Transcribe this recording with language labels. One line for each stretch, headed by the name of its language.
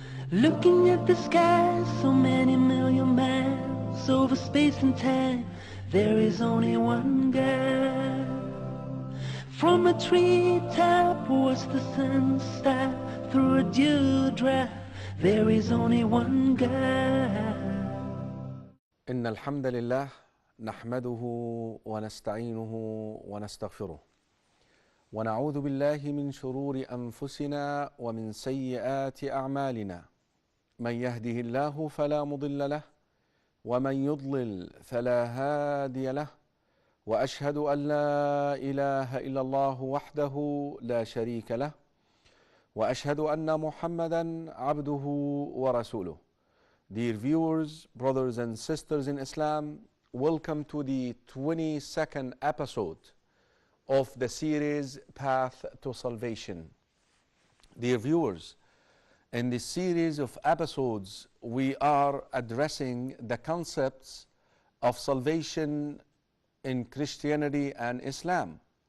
English: Looking at the sky, so many million miles over space and time, there is only one God. From a treetop, watch the sun stop through a dewdrop, there is only one God.
Arabic: إن الحمد لله نحمده ونستعينه ونستغفره ونعوذ بالله من شرور أنفسنا ومن سيئات أعمالنا من يهده الله فلا مضل له ومن يضلل فلا هادي له وأشهد أن لا إله إلا الله وحده لا شريك له وأشهد أن محمدا عبده ورسوله.
English: Dear viewers, brothers and sisters in Islam, welcome to the 22nd episode of the series Path to Salvation. Dear viewers, in this series of episodes, we are addressing the concepts of salvation in Christianity and Islam.